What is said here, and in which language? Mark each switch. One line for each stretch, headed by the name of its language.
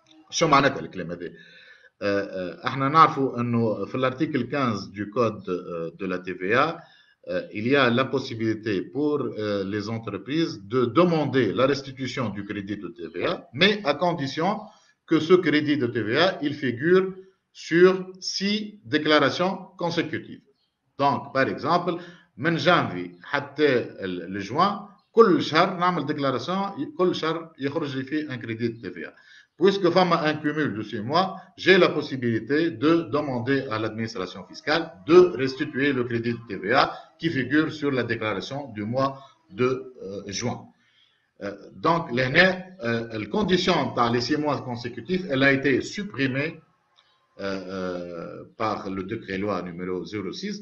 Arabic: شو معناتها الكلام هذا؟ احنا نعرفوا انه في
French: l'article 15 du code de la TVA, il y a la possibilité pour les entreprises de demander la restitution du crédit de TVA, mais à condition que ce crédit de TVA, il figure sur 6 déclarations consécutives. Donc, par exemple,
Arabic: من
French: janvier
Arabic: حتى الجوان كل شهر نعمل
French: déclaration
Arabic: كل شهر يخرج لي فيه
French: un crédit de TVA. Puisque
Arabic: fama
French: un cumul de 6 mois, j'ai la possibilité de demander à l'administration fiscale de restituer le crédit de TVA qui figure sur la déclaration du mois de juin. Donc, la condition dans les 6 mois consécutifs, elle a été supprimée par le décret-loi numéro 06.